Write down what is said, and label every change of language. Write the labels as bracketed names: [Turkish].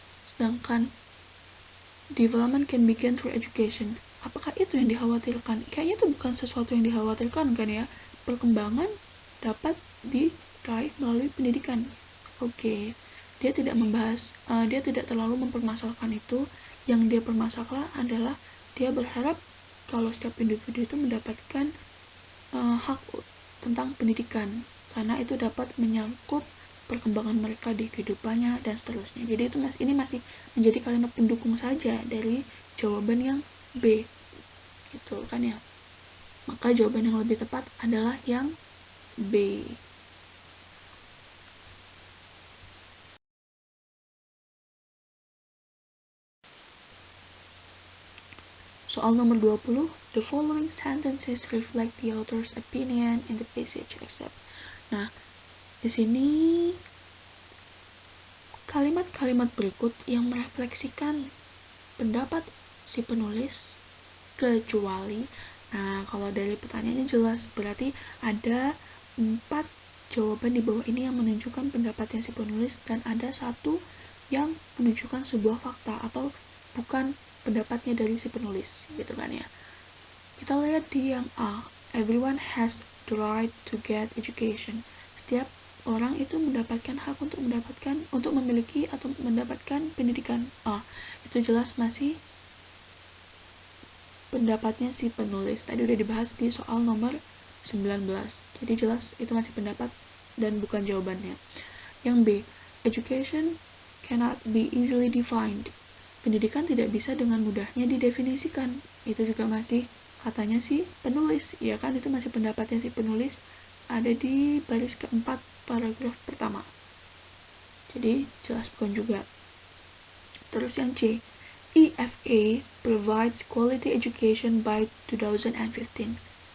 [Indonesian] Sedangkan [English] development can begin through education. [Indonesian] Apakah itu yang dikhawatirkan? Kayaknya itu bukan sesuatu yang dikhawatirkan kan ya. Perkembangan dapat diraih melalui pendidikan. Oke. Dia tidak terlalu mempermasalahkan itu. Yang dia permasalahkan adalah dia berharap kalau setiap individu itu mendapatkan hak tentang pendidikan, karena itu dapat menyangkut perkembangan mereka di kehidupannya dan seterusnya. Jadi ini masih menjadi kalimat pendukung saja dari jawaban yang B, gitu kan ya. Maka jawaban yang lebih tepat adalah yang B. Soal nomor 20, [English] the following sentences reflect the author's opinion in the passage except. [Indonesian] Nah, di sini kalimat-kalimat berikut yang merefleksikan pendapat si penulis kecuali, nah kalau dari pertanyaannya jelas berarti ada 4 jawaban di bawah ini yang menunjukkan pendapatnya si penulis dan ada 1 yang menunjukkan sebuah fakta atau bukan pendapatnya dari si penulis, gitu kan ya. Kita lihat di yang A, [English] everyone has the right to get education. [Indonesian] Setiap orang itu mendapatkan hak untuk memiliki atau mendapatkan pendidikan. Itu jelas masih pendapatnya si penulis. Tadi udah dibahas di soal nomor Jadi jelas itu masih pendapat dan bukan jawabannya. Yang B, [English] education cannot be easily defined. [Indonesian] Pendidikan tidak bisa dengan mudahnya didefinisikan. Itu juga masih katanya si penulis, ya kan, itu masih pendapatnya si penulis, ada di baris keempat paragraf pertama. Jadi jelas bukan juga. Terus yang C, [English] EFA provides quality education by 2015.